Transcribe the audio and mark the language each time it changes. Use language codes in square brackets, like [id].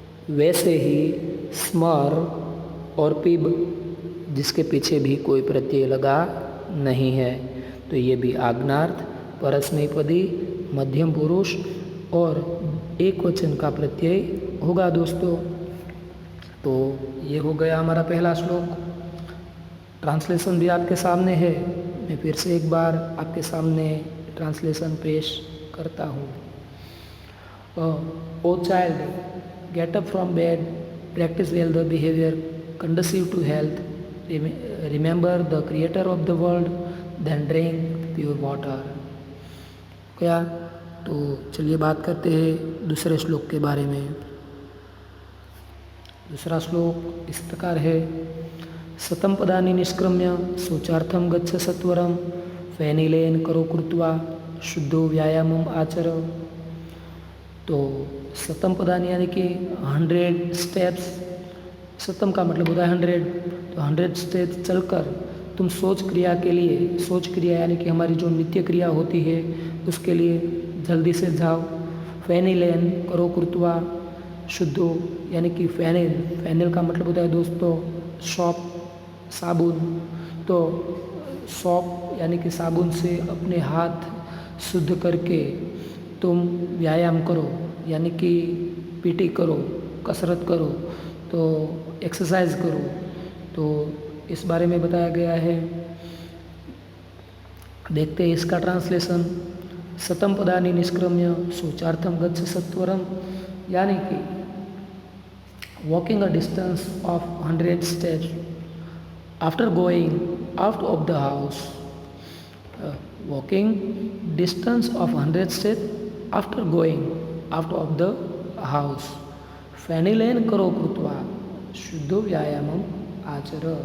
[hi] वैसे ही स्मर और पिब जिसके पीछे भी कोई प्रत्यय लगा नहीं है, तो ये भी आज्ञार्थ परस्मैपदी मध्यम पुरुष और एक वचन का प्रत्यय होगा दोस्तों। तो ये हो गया हमारा पहला श्लोक। ट्रांसलेशन भी आपके सामने है, मैं फिर से एक बार आपके सामने ट्रांसलेशन पेश करता हूँ। [en] O child get up from bed, practice well the behaviour conducive to health, remember the creator of the world, then drink pure water. [hi] गया। तो चलिए बात करते हैं दूसरे श्लोक के बारे में। दूसरा श्लोक इस प्रकार है, [sa] शतं पदानि निष्क्रम्य शौचार्थं गच्छ सत्वरं फेनिलेन करो कृत्वा शुद्धो व्यायामम आचर। [hi] तो [sa] शतं पदानि [hi] यानी कि 100 स्टेप्स, शतम का मतलब होता है 100, तो 100 स्टेप्स चलकर तुम सोच क्रिया के लिए, सोच क्रिया यानी कि हमारी जो नित्य क्रिया होती है उसके लिए जल्दी से जाओ। [sa] फेनिलेन करो कृत्वा शुद्धो [hi] यानी कि फेनिल का मतलब होता है दोस्तों सौंफ, साबुन। तो सौंफ यानी कि साबुन से अपने हाथ शुद्ध करके तुम व्यायाम करो, यानी कि पीटी करो, कसरत करो, तो एक्सरसाइज करो। तो इस बारे में बताया गया है। देखते हैं इसका ट्रांसलेशन। [sa] शतं पदानि निष्क्रम्य शौचार्थं गच्छ सत्वरम [en] यानी कि walking a distance of 100 steps after going out of the house. Walking distance of 100 steps after going out of the house. [sa] फेनिलेन करो कृत्वा शुद्धो व्यायामम आचर।